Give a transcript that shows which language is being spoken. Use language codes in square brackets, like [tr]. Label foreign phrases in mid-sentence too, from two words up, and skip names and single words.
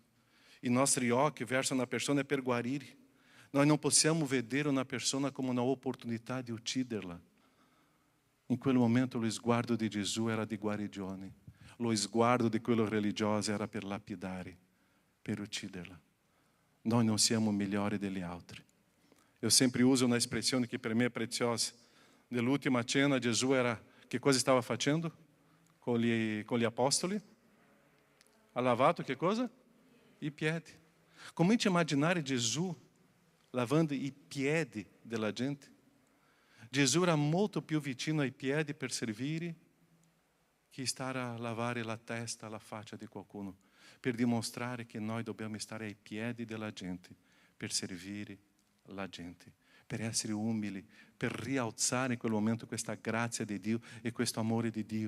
[it] I nostri occhi verso una persona è per guarire. Noi non possiamo vedere una persona come una opportunità di ucciderla. In quel momento lo sguardo di Gesù era di guarigione. Lo sguardo di quello religioso era per lapidare, per ucciderla. Noi non siamo migliori degli altri. [pt] Eu sempre uso uma expressão que para mim é preciosa. [it] Nell'ultima cena, Gesù era, che cosa stava facendo con gli apostoli? Ha lavato che cosa? I piedi. Comente a immaginare Gesù lavando i piedi della gente. Gesù era molto più vicino ai piedi per servire che stare a lavare la testa, la faccia di qualcuno, per dimostrare che noi dobbiamo stare ai piedi della gente per servire la gente, per essere umili, per rialzare in quel momento questa grazia di Dio e questo amore di Dio.